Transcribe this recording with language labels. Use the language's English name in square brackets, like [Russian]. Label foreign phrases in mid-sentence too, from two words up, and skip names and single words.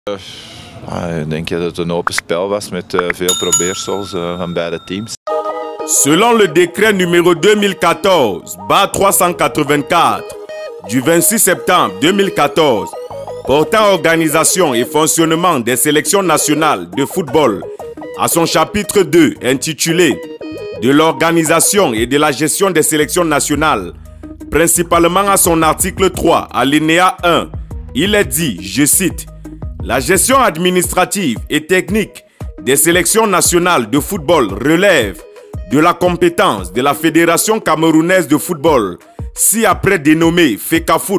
[Dutch] Ik denk dat het een open spel was met veel probeersels van beide teams. [French] Selon le décret numéro 2014-384 du 26 septembre 2014 portant organisation et fonctionnement des sélections nationales de football à son chapitre 2 intitulé « De l'organisation et de la gestion des sélections nationales », principalement à son article 3, alinéa 1, il est dit, je cite, « La gestion administrative et technique des sélections nationales de football relève de la compétence de la Fédération camerounaise de football, ci-après dénommée FECAFOOT ».